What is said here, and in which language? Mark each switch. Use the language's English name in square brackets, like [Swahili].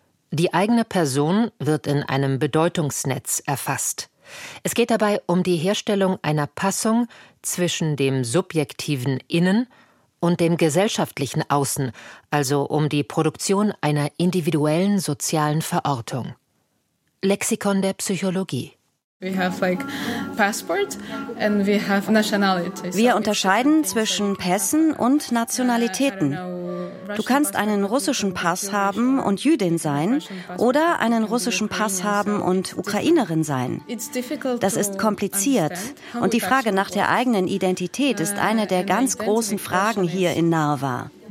[German] Die eigene Person wird in einem Bedeutungsnetz erfasst. Es geht dabei um die Herstellung einer Passung zwischen dem subjektiven Innen und dem gesellschaftlichen Außen, also um die Produktion einer individuellen sozialen Verortung. Lexikon der Psychologie. [English] We have like passport and we have nationality. [German] Wir unterscheiden zwischen Pässen und Nationalitäten. Du kannst einen russischen Pass haben und Jüdin sein oder einen russischen Pass haben und Ukrainerin sein. Das ist kompliziert. Und die Frage nach der eigenen Identität ist eine der ganz großen Fragen hier in Narva.